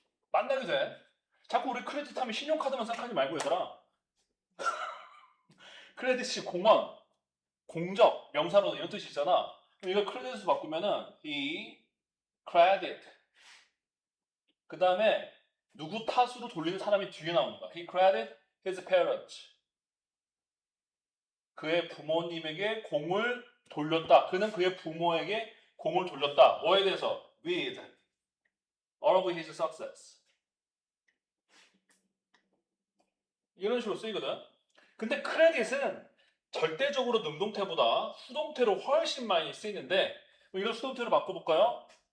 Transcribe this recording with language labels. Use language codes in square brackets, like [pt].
[ko] 만나게 돼. 자꾸 우리 크레딧 하면 신용카드만 생각하지 말고 얘들아. 크레딧이 공원, 공적, 명사로 이런 뜻이 있잖아. 그럼 이거 크레딧을 바꾸면은 이 credit. 그 다음에 누구 탓으로 돌리는 사람이 뒤에 나오는 거야. [en] He credited his parents. [ko] 그의 부모님에게 공을 돌렸다. 그는 그의 부모에게 공을 돌렸다. 뭐에 대해서? [en] With all of his success. [ko] 이런 식으로 쓰이거든. 근데 크레딧은 절대적으로 능동태보다 수동태로 훨씬 많이 쓰이는데 이걸 수동태로 바꿔볼까요?